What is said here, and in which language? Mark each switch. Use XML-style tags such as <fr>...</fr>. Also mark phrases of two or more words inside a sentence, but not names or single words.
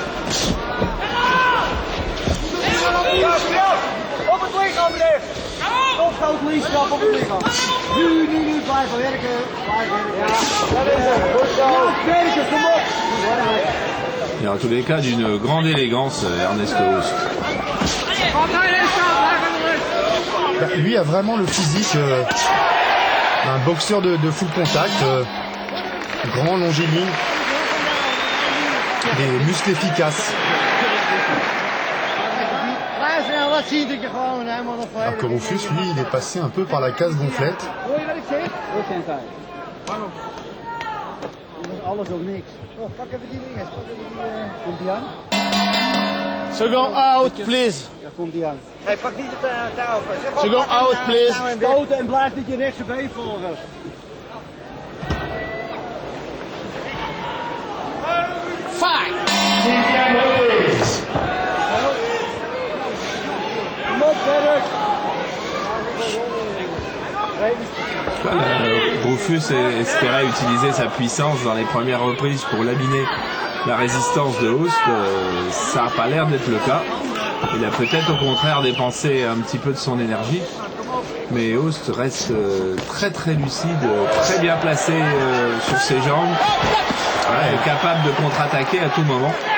<fr>Et en tous les cas, d'une grande élégance, Ernesto Host. Lui a vraiment le physique d'un boxeur de</fr> <en>full contact.</en> <fr>Grand, longiligne, des muscles efficaces.</fr> <nl>Wat zie je gewoon helemaal nog</nl> <fr>Alors que Rufus, lui, il est passé un peu par la case gonflette.</fr> <nl>Hoor je wat ik zeg? Alles of niks. Oh, pak even die dingen. Pak even die, komt die aan?</nl> <en>Second out, please.</en> <nl>Ja, komt die aan. Hey, pak niet de touw vast.</nl> <en>Second out, please.</en> <nl>Stoten en blijf met je rechtse been volgen.</nl> <en>Five.</en> <nl>Kom op, Derek.</nl> <fr>Rufus espérait utiliser sa puissance dans les premières reprises pour laminer la résistance de Host. Ça n'a pas l'air d'être le cas. Il a peut-être au contraire dépensé un petit peu de son énergie. Mais Host reste très très lucide, très bien placé sur ses jambes, capable de contre-attaquer à tout moment.</fr>